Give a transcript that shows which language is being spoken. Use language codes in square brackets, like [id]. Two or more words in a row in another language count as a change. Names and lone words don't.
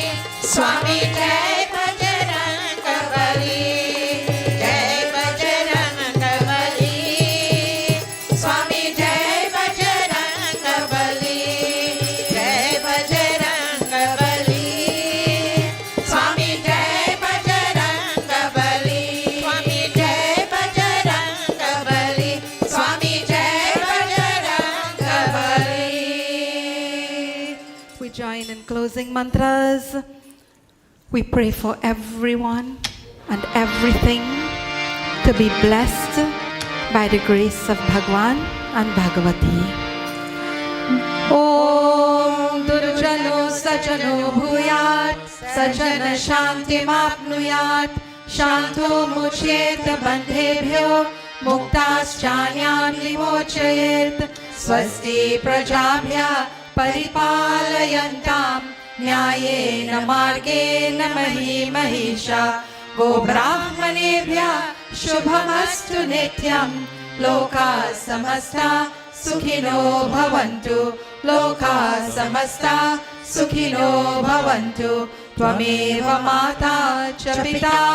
[hi] स्वामी जय बजरंग बली जय बजरंग बली स्वामी जय बजरंग बली जय बजरंग बली स्वामी जय बजरंग बली स्वामी जय बजरंग बली स्वामी जय बजरंग बली. [en] We join in closing mantras. We pray for everyone and everything to be blessed by the grace of Bhagwan and Bhagavati. [sa] ॐ दुर्जनो सजनो भूयात् सजन शान्तिमाप्नुयात् शान्तो मुच्येत बन्धेभ्यो मुक्ताश्चान्यान् विमोचयेत् स्वस्ति प्रजाभ्यः परिपालयन्तां न्यायेन मार्गेण महिषा गोब्राह्मणेभ्यः शुभमस्तु नित्यं लोकाः समस्ता सुखिनो भवन्तु लोकाः समस्ता सुखिनो भवन्तु त्वमेव माता च पिता